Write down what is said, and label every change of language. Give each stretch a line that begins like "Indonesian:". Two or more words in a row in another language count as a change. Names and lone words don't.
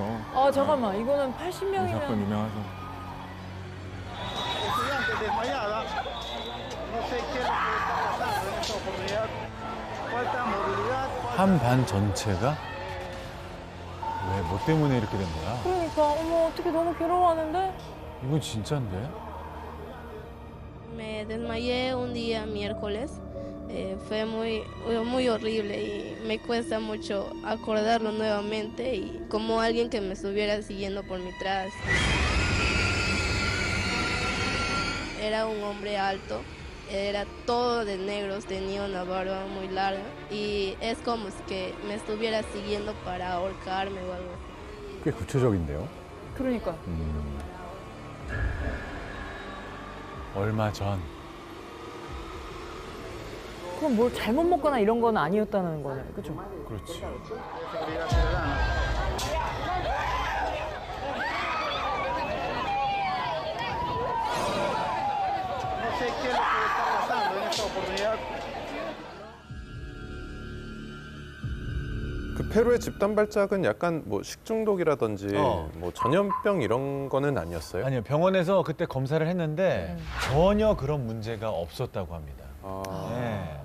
Korean: 아 잠깐만 이거는 이 80명이면 사건 유명하죠.
Spanish: estudiante desmayada. No sé qué es lo que está pasando en esta oportunidad. Falta movilidad.
Korean: 한 반 전체가 왜 뭐 때문에 이렇게 된 거야? 그러니까 어머 어떻게 너무 괴로워하는데? 이건 진짜인데?
Spanish: Me desmayé un día miércoles. Fue muy horrible y me cuesta mucho acordarlo nuevamente y como alguien que me estuviera siguiendo por mi tras. Era un hombre alto, era todo de negros, tenía una barba muy larga y es como si que me estuviera siguiendo para ahorcarme o algo así.
Korean: 꽤 구체적인데요. 그러니까 얼마 전 그럼 뭘 잘못 먹거나 이런 건 아니었다는 거네, 그죠? 그렇지.
Spanish: Seguridad ciudadana. No sé qué es lo que está pasando en esta oportunidad.
Korean: 그 페루의 집단 발작은 약간 뭐 식중독이라든지 뭐 전염병 이런 거는 아니었어요? 아니요, 병원에서 그때 검사를 했는데 전혀 그런 문제가 없었다고 합니다. 네.